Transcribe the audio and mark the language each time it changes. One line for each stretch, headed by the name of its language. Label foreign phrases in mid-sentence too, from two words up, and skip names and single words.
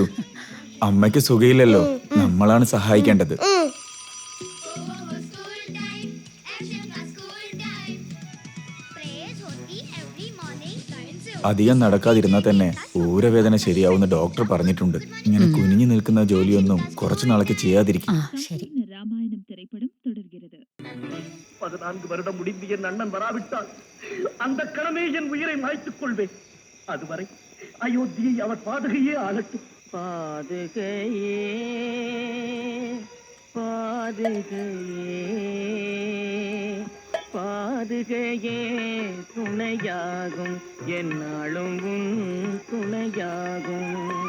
Malayalam: അമ്മയ്ക്ക് സുഖയില്ലല്ലോ, നമ്മളാണ് സഹായിക്കേണ്ടത്. അധികം നടക്കാതിരുന്നാൽ തന്നെ ഊരവേദന ശരിയാവുന്ന ഡോക്ടർ പറഞ്ഞിട്ടുണ്ട്. ഇങ്ങനെ കുനിഞ്ഞു നിൽക്കുന്ന ജോലിയൊന്നും കുറച്ചു നാളേക്ക് ചെയ്യാതിരിക്കും.
Tamil: ராமாயணம் திரைப்படம் தொடர்கிறது. 14 வருடம் முடிந்து என் அண்ணன் வராவிட்டால் அந்த கிழமை என் உயிரை மாய்த்துக் கொள்வேன். அதுவரை அயோத்தியை அவர் பாதுகையே ஆளட்டும். பாதுகையே பாதுகையே பாதுகையே துணையாகும் என்னாலும் உன் துணையாகும்.